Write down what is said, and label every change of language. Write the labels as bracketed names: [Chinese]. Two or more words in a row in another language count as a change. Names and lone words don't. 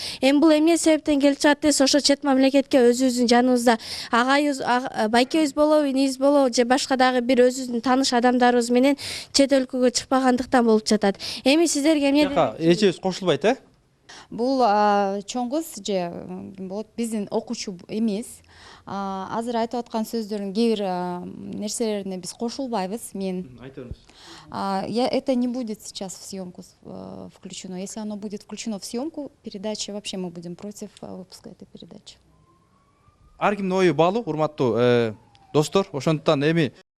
[Kyrgyz] Эми бул эмне себептен келип чыгат десе, ошо чет мамлекетке өзүбүздүн жаныбызда агайыбыз, байкебиз болобу, инибиз болобу же башка дагы бир өзүбүздүн тааныш адамдарыбыз менен чет өлкөгө чыкпагандыктан болуп жатат. Эми сиздерге эмне эчебиз кошулбайт, Бул чоң кыз же болот, биздин окуучу эмес. Азыр айтып аткан сөздөрдүн кээ бир нерселерине биз кошулбайбыз. [Russian] Мен это не будет сейчас в съемку включено. Если оно будет включено в съемку передачи, вообще мы будем против выпуска этой передачи. [Kyrgyz] Ар кимдин ою баалуу, урматтуу достор. Ошондуктан эми